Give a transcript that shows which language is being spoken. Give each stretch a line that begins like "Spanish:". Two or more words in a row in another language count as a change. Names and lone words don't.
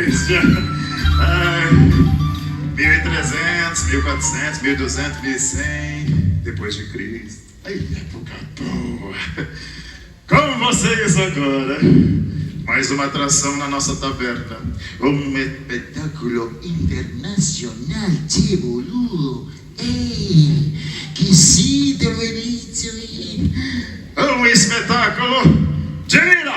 Portuguese: Índia. Ai, 1300, 1400, 1200, 1100 depois de Cristo. Ai, época boa. Com vocês agora, mais uma atração na nossa taverna. Um espetáculo internacional,
Spanish: che boludo. Ei, que sim, te lo inizio.
Portuguese: Um espetáculo. Gira!